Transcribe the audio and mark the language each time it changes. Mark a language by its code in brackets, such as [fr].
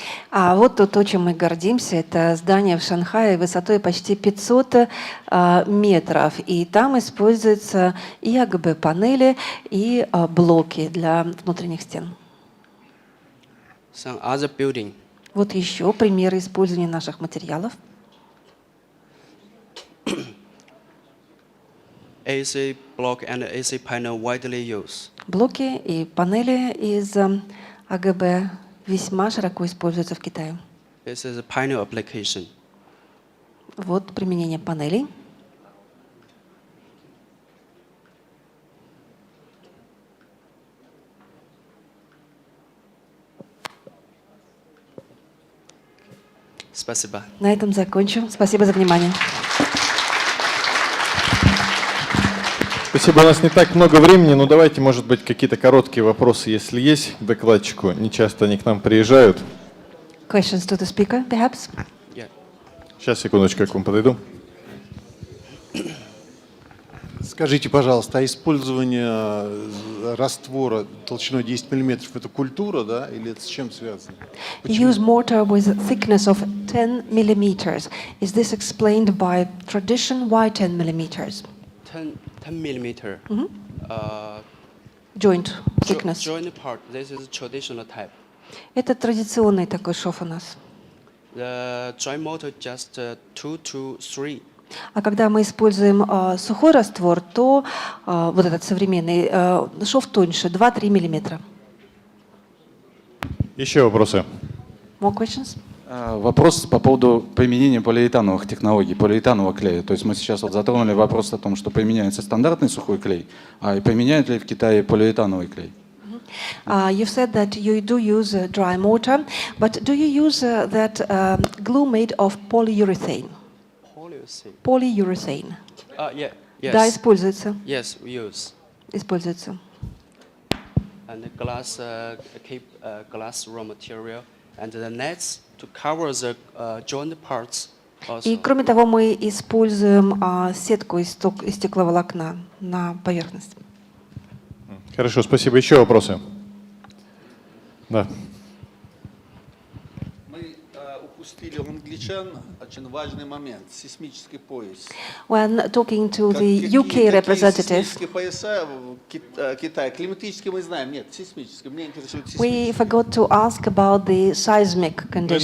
[ru] А вот то, чем мы гордимся, это здание в Шанхае высотой почти 500 метров. И там используются и АГБ-панели, и блоки для внутренних стен. [en] Some other building. [ru] Вот еще примеры использования наших материалов. [en] AC block and AC panel widely used. [ru] Блоки и панели из АГБ весьма широко используются в Китае. [en] This is a panel application. [ru] Вот применение панелей. Спасибо. На этом закончу. Спасибо за внимание. Спасибо, у нас не так много времени, но давайте, может быть, какие-то короткие вопросы, если есть, к докладчику. Не часто они к нам приезжают. [en] Questions to the speaker, perhaps? Yeah. [ru] Сейчас, секундочку, я к вам подойду. Скажите, пожалуйста, а использование раствора толщиной 10 мм – это культура, да, или это с чем связано? [en] You use mortar with a thickness of 10 millimeters. Is this explained by tradition? Why 10 millimeters? 10 millimeter. Joint thickness. Joint part. This is traditional type. [ru] Это традиционный такой шов у нас. [en] The joint motor just 2 to 3. [ru] А когда мы используем сухой раствор, то вот этот современный шов тоньше, 2-3 миллиметра. Еще вопросы? [en] More questions? [ru] Вопрос по поводу применения полиэтановых технологий, полиэтанового клея. То есть мы сейчас вот затронули вопрос о том, что применяется стандартный сухой клей, а применяют ли в Китае полиэтановый клей? [en] You've said that you do use dry mortar, but do you use that glue made of polyurethane? Polyurethane. Yeah. Yes. [ru] Да, используется. [en] Yes, we use. [ru] Используется. [en] And the glass glass raw material and the nets to cover the joint parts. [ru] И кроме того, мы используем сетку из стекловолокна на поверхность. Хорошо, спасибо. Еще вопросы? Да. Мы упустили у англичан очень важный момент – сейсмический пояс. [en] When talking to the UK representative, [ru] Сейсмические пояса в Китае. Климатические мы знаем, нет, сейсмические. Мне интересует [en] we [ru] сейсмические. [en] forgot to ask about the seismic conditions.